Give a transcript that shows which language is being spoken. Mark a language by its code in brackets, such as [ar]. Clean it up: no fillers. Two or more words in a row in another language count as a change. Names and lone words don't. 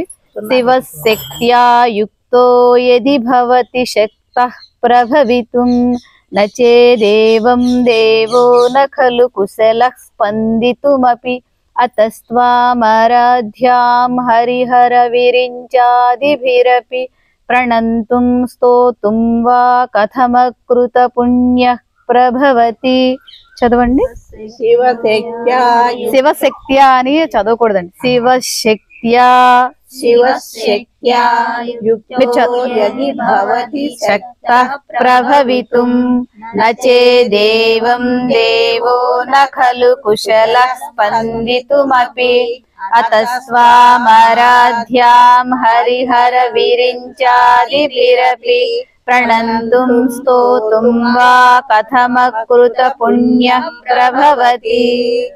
[sa] శివశక్త్యా యుక్తో యది భవతి శక్తః ప్రభవితుం నచేదేవం దేవో న ఖలు కుశలః స్పందితుమపి అతస్త్వామారాధ్యాం హరిహర విరించాదిభిరపి ప్రణంతుం స్తోతుం వా కథమకృత పుణ్యః ప్రభవతి. [te] చదవండి. శివశక్త్యా అని చదవకూడదండి. [sa] శివశక్త్యా शिवशक्त्या युक्तो यदि भवति शक्तः प्रभवितुं न चेदेवं देवो न खलु कुशलः स्पन्दितुमपि अतस्वामराध्यां हरिहर विरिञ्चादिभिरपि प्रणन्तुं स्तोतुं वा कथमकृत पुण्यः प्रभवति।